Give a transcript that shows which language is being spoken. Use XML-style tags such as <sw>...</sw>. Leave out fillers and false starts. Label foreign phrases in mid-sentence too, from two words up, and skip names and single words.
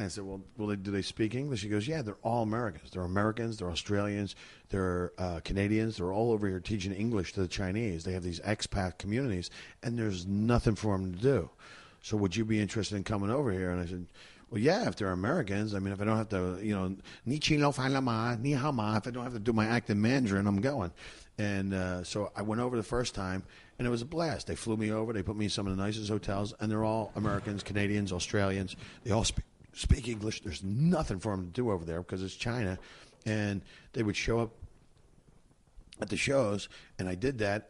<en>I said, well, do they speak English? He goes, yeah, they're all Americans. They're Americans. They're Australians. They're Canadians. They're all over here teaching English to the Chinese. They have these expat communities, and there's nothing for them to do. So would you be interested in coming over here? And I said, well, yeah, if they're Americans. I mean, if I don't have to,</en> <zh>你吃了饭了吗，你好吗,</zh> <en>if I don't have to do my act in Mandarin, I'm going. And so I went over the first time, and it was a blast. They flew me over. They put me in some of the nicest hotels, and they're all Americans, Canadians, Australians. They all speak English. There's nothing for them to do over there because it's China. And they would show up at the shows, and I did that.</en>